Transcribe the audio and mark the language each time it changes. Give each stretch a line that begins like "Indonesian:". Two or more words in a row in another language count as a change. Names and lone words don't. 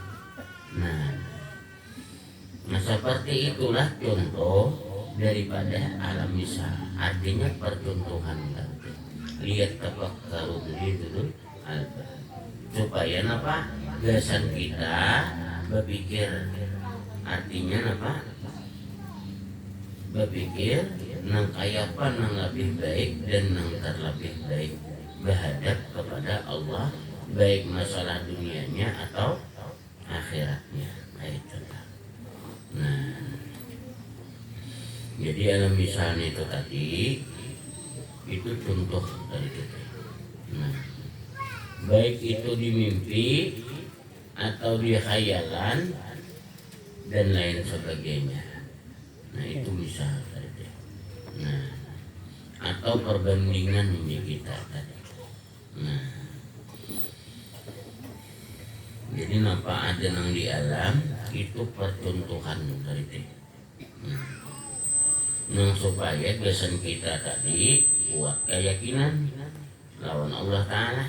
Indonesian: Nah seperti itulah contoh daripada alam misal artinya percontohan lihat tapak karung itu supaya apa gasan kita berpikir artinya apa berpikir nang kayapan nang lebih baik dan nang terlebih baik berhadap kepada Allah baik masalah dunianya atau akhiratnya. Itu. Nah jadi alam misalnya itu tadi itu contoh dari kita. Nah baik itu di mimpi atau di khayalan dan lain sebagainya. Nah itu misal tadi. Nah atau perbandingan ini kita tadi.
Banjar: Nah jadi napa ada nang di alam itu percontohan dari itu. Nah supaya gasan kita tadi kuat keyakinan lawan Allah Ta'ala.